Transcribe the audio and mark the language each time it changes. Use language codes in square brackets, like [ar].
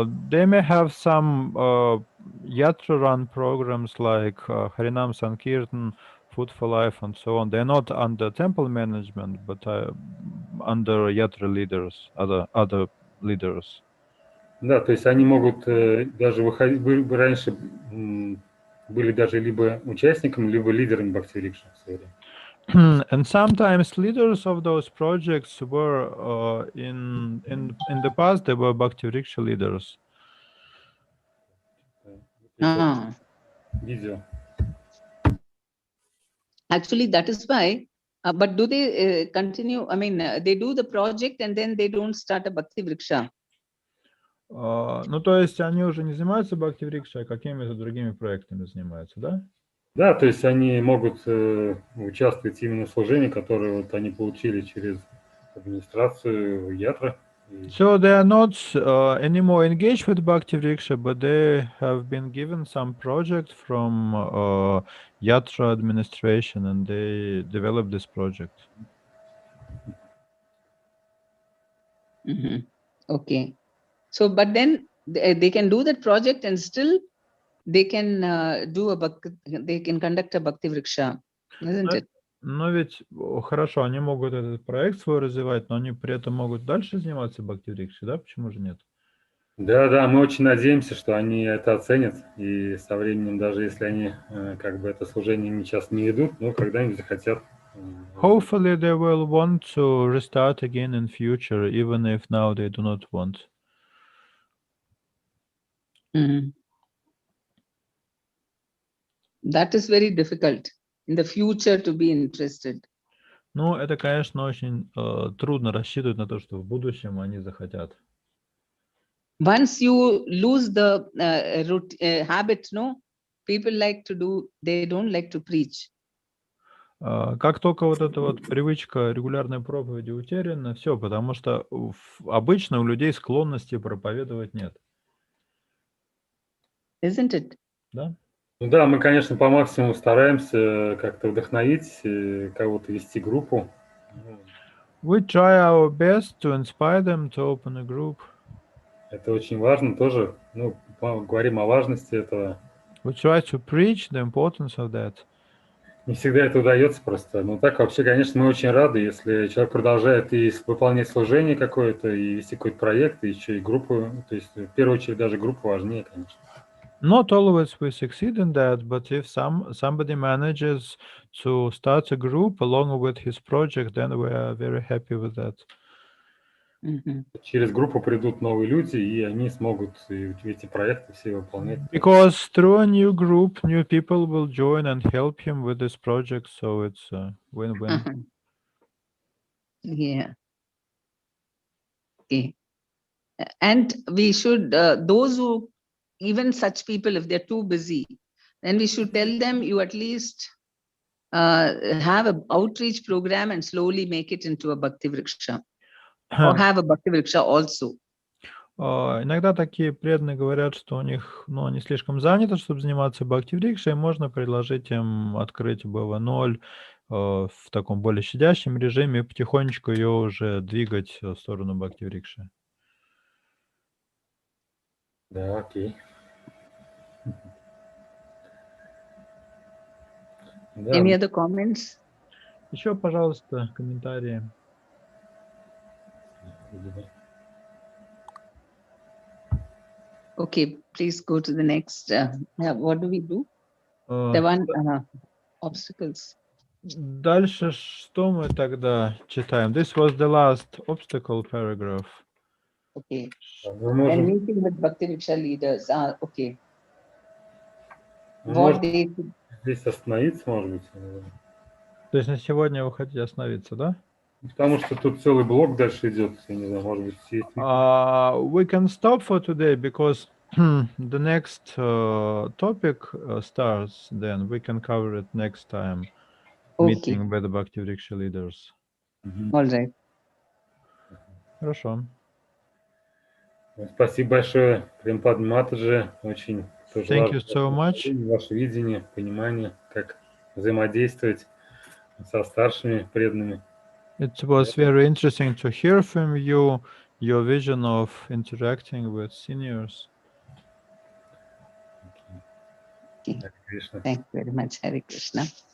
[en] They may have some yatra-run programs like Harinam Sankirtan, Food for Life, and so on. They're not under temple management, but under yatra leaders, other leaders. [ru] Да, то есть они могут даже выходить, раньше были даже либо участниками, либо лидерами Бхакти-врикши в свое время. [en] And sometimes leaders of those projects were in the past they were Bhakti-vriksha leaders. [ru] Видео. [en] Actually, that is why. But do they continue? I mean, they do the project and then they don't start a Bhakti Vriksha. [ru] Ну, то есть они уже не занимаются Бхакти-врикшей, а какими-то другими проектами занимаются, да? Да, то есть они могут участвовать именно в служении, которое вот они получили через администрацию Ятра. [en] So they are not anymore engaged with Bhakti Vriksha, but they have been given some project from Yatra administration, and they developed this project. Okay. So, but then they can do that project and still they can they can conduct a Bhakti Vriksha, isn't it? [ru] Но ведь хорошо, они могут этот проект свой развивать, но они при этом могут дальше заниматься Бхакти Врикшей, да? Почему же нет? Да, мы очень надеемся, что они это оценят, и со временем, даже если они как бы это служение сейчас не ведут, но когда-нибудь захотят. [en] Hopefully they will want to restart again in future, even if now they do not want. That is very difficult in the future to be interested. [ru] Ну, это, конечно, очень трудно рассчитывать на то, что в будущем они захотят. [en] Once you lose the habit, no, people like to do, they don't like to preach. [ru] Как только вот эта вот привычка регулярной проповеди утеряна, все, потому что обычно у людей склонности проповедовать нет. [en] Isn't it? [ru] Да? Ну да, мы, конечно, по максимуму стараемся как-то вдохновить, кого-то вести группу. [en] We try our best to inspire them to open a group. [ru] Это очень важно тоже. Ну, говорим о важности этого. [en] We try to preach the importance of that. [ru] Не всегда это удается просто. Но так вообще, конечно, мы очень рады, если человек продолжает и выполнять служение какое-то, и вести какой-то проект, и еще и группу. То есть, в первую очередь, даже группа важнее, конечно. [en] Not always we succeed in that, but if somebody manages to start a group along with his project, then we are very happy with that. [ru] Через группу придут новые люди, и они смогут эти проекты все выполнять. [en] Because through a new group, new people will join and help him with this project, so it's a win-win. Yeah. Okay. And we should, those who, even such people, if they're too busy, then we should tell them you at least have an outreach program and slowly make it into a Bhakti Vriksha. Or have a Bhakti Vriksha also. [ru] Иногда такие преданные говорят, что у них, они слишком заняты, чтобы заниматься Бхакти Врикшей, можно предложить им открыть BV.0 в таком более щадящем режиме и потихонечку ее уже двигать в сторону Бхакти Врикши. Да, окей. [en] Any other comments? [ru] Еще, пожалуйста, комментарии. [en] Okay, please go to the next. What do we do? The one obstacles. [ru] Дальше что мы тогда читаем? [en] This was the last obstacle paragraph. Okay. And meeting with Bhakti Vriksha leaders. Okay. What they... [ru] Здесь остановиться, может быть. То есть на сегодня вы хотите остановиться, да? Потому что тут целый блок дальше идет, я не знаю, может быть, есть. [en] We can stop for today because the next topic starts. Then we can cover it next time. Okay. Meeting with the Bhakti Vriksha leaders. All right. [ru] Хорошо. Спасибо большое, ПремаПадмини, очень тоже [en] Thank you so much. [ru] Ваше видение, понимание, как взаимодействовать со старшими преданными. [en] It was very interesting to hear from you, your vision of interacting with seniors. Okay. Thank you very much, Hare Krishna.